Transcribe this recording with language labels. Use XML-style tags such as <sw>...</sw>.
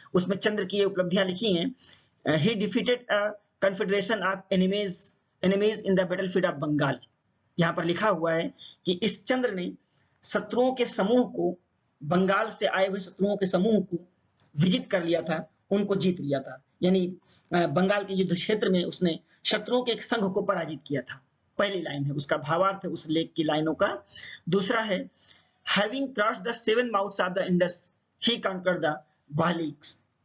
<hi>उसमें चंद्र की ये उपलब्धियां लिखी हैं।</hi> <en>He defeated a confederation of enemies in the battlefield of Bengal।</en> <hi>यहाँ पर लिखा हुआ है कि इस चंद्र ने शत्रुओं के समूह को, बंगाल से आए हुए शत्रुओं के समूह को विजित कर लिया था, उनको जीत लिया था। यानी बंगाल के युद्ध क्षेत्र में उसने शत्रुओं के एक संघ को पराजित किया था। पहली लाइन है, उसका भावार्थ है उस लेख की लाइनों का। दूसरा है,</hi> <en>Having crossed the seven mouths of the Indus he conquered the Bahliks.</en>